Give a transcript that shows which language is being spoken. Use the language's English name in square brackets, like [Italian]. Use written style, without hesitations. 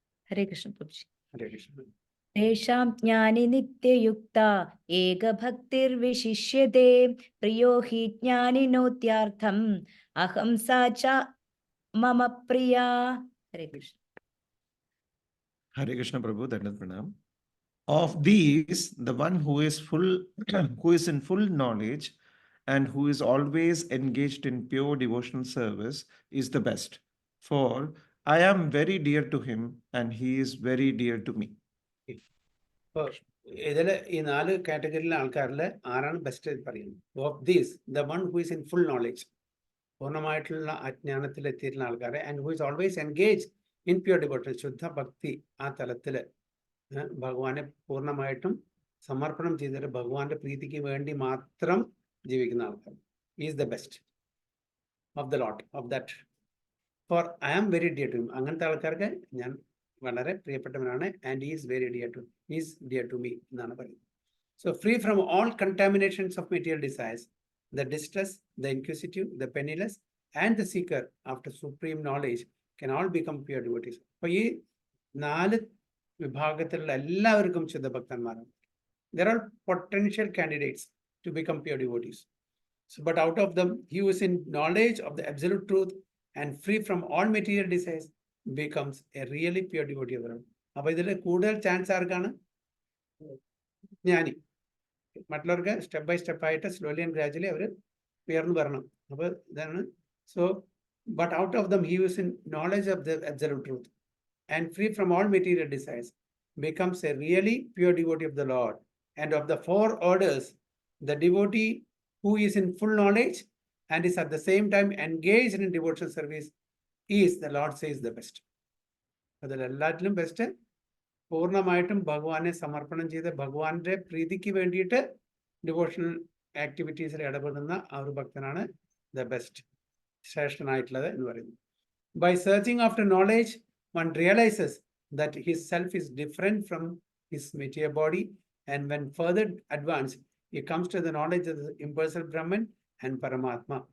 [Sanskrit] ഹരേ കൃഷ്ണ പ്രഭുജി. ഹരേ കൃഷ്ണ. തേഷാം ജ്ഞാനി നിത്യയുക്ത ഏകഭക്തിർവിശിഷ്യതേ പ്രിയോ ഹി ജ്ഞാനിനോത്യാർത്ഥം അഹം സാ ച മമ പ്രിയ. ഹരേ Krishna. Hare Krishna Prabhu, Dandavat Pranam. Of these, the one who is in full knowledge and who is always engaged in pure devotional service is the best. For I am very dear to him and he is very dear to me. [Malayalam] ഇപ്പോൾ ഇതില് ഈ 4 കാറ്റഗറിയിലെ ആൾക്കാരിൽ ആരാണ് best പറയുന്നത്? [English] of these the one who is in full knowledge, [Malayalam] പൂർണ്ണമായിട്ടുള്ള അജ്ഞാനത്തിൽ എത്തിയിട്ടുള്ള ആൾക്കാരെ, [English] and who is always engage in pure devotion, [Malayalam] ശുദ്ധ ഭക്തി ആ തലത്തിൽ ഭഗവാനെ പൂർണ്ണമായിട്ടും സമർപ്പണം ചെയ്തിട്ട് ഭഗവാന്റെ പ്രീതിക്ക് വേണ്ടി മാത്രം ജീവിക്കുന്ന ആൾക്കാർ [English] Is the best of the lot of that. For I am very dear to him, [Malayalam] അങ്ങനത്തെ ആൾക്കാർക്ക് ഞാൻ വളരെ പ്രിയപ്പെട്ടവനാണ്. [English] and is very dear to me [Malayalam] എന്നാണ് പറയുന്നത്. [English] So free from all contaminations of material desires, the distress, the inquisitive, the penniless and the seeker after supreme knowledge can all become pure devotees. [Malayalam] അപ്പോൾ ഈ 4 വിഭാഗത്തിലുള്ള എല്ലാവർക്കും ശുദ്ധഭക്തന്മാരാണ്. [English] There are potential candidates to become pure devotees. So, but out of them, he who is in knowledge of the absolute truth and free from all material desires becomes a really pure devotee of the Lord. [Malayalam] അപ്പോൾ ഇതിൽ കൂടുതൽ chance ആർക്കാണ്? ജ്ഞാനി. മറ്റുള്ളവർക്ക് [English] step by step [Malayalam] ആയിട്ട് [English] slowly and gradually [Malayalam] അവർ ഉയർന്നു വരണം. അപ്പോൾ ഇതാണ്. [English] So but out of them he who is in knowledge of the absolute truth and free from all material desires becomes a really pure devotee of the Lord. And of the 4 orders, the devotee who is in full knowledge and is at the same time engaged in devotional service is, the Lord says, the best. [Malayalam] അതിൽ എല്ലാറ്റിലും best പൂർണ്ണമായിട്ടും ഭഗവാനെ സമർപ്പണം ചെയ്ത് ഭഗവാന്റെ പ്രീതിക്ക് വേണ്ടിയിട്ട് devotional ആക്ടിവിറ്റീസിൽ ഇടപെടുന്ന ആ ഒരു ഭക്തനാണ് ദ ബെസ്റ്റ്, ശ്രേഷ്ഠനായിട്ടുള്ളത് എന്ന് പറയുന്നു. [English] By searching after knowledge one realises that his self is different from his material body, and when further advance he comes to the knowledge of the impulsive Brahman and Paramatma.